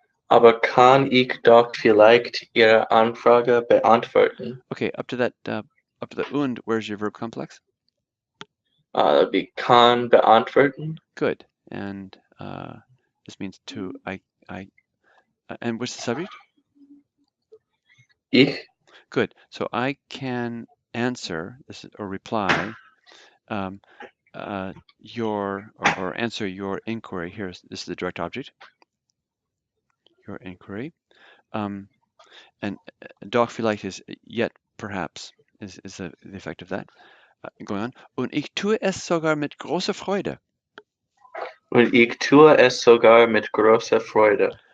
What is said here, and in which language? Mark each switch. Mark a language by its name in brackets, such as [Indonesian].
[German] Aber kann ich doch vielleicht Ihre Anfrage beantworten? [English] Okay, up to the und, where's your verb complex? That would be [German] kann beantworten. [English] Good. And this means and what's the subject? [German] Ich. [English] Good. So I can answer this or reply um, or answer your inquiry. This is the direct object. Your inquiry. And [German] doch vielleicht [English] is yet perhaps is the effect of that. Going on. [German] Und ich tue es sogar mit großer Freude. Und ich tue es sogar mit großer Freude.